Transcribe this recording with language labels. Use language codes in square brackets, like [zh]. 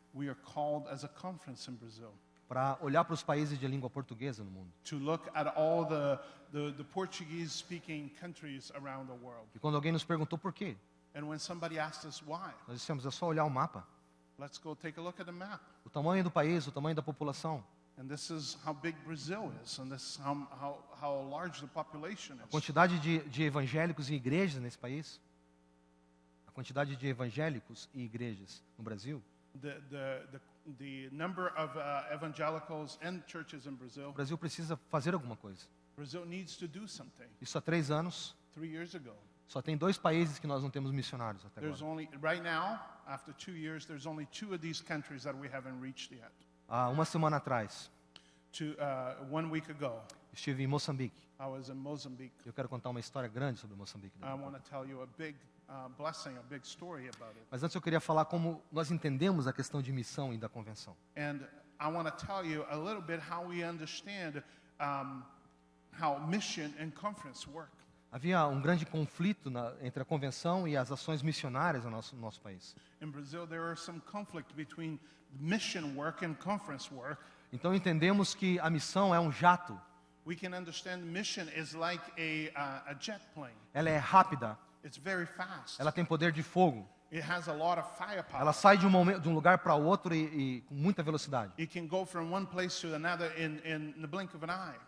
[en] We are called as a conference in Brazil [pt] para olhar para os países de língua portuguesa no mundo. [en] to look at all the Portuguese-speaking countries around the world. [pt] E quando alguém nos perguntou por quê, [en] And when somebody asked us why, [pt] nós dissemos, é só olhar o mapa. [en] let's go take a look at the map. [pt] O tamanho do país, o tamanho da população, [en] And this is how big Brazil is, and this is how large the population [pt] a [en] is. [pt] quantidade de evangélicos e igrejas nesse país, a quantidade de evangélicos e igrejas no Brasil. [en] The number of evangelicals and churches in Brazil. [pt] O Brasil precisa fazer alguma coisa. [en] Brazil needs to do something. [pt] Isso há 3 anos, [en] 3 years ago, [pt] só tem 2 países que nós não temos missionários até [en] there's [pt] agora. [en] only right now, after 2 years, there's only 2 of these countries that we haven't reached yet. [pt] Há uma semana atrás, [en] 1 week ago, [pt] estive em Moçambique. [en] I was in Mozambique. [pt] Eu quero contar uma história grande sobre Moçambique. [en] I want to tell you a big blessing, a big story about it. [pt] Mas antes eu queria falar como nós entendemos a questão de missão e da convenção. [en] And I want to tell you a little bit how we understand how mission and conference work. [pt] Havia um grande conflito entre a convenção e as ações missionárias no nosso país. [en] In Brazil, there are some conflict between mission work and conference work. [pt] Então entendemos que a missão é um jato. [en] We can understand mission is like a jet plane. [pt] Ela é rápida, [en] It's very fast. [pt] ela tem poder de fogo. [en] It has a lot of firepower. [pt] Ela sai de um lugar para outro e com muita velocidade. [en] It can go from one place to another in the blink of an eye.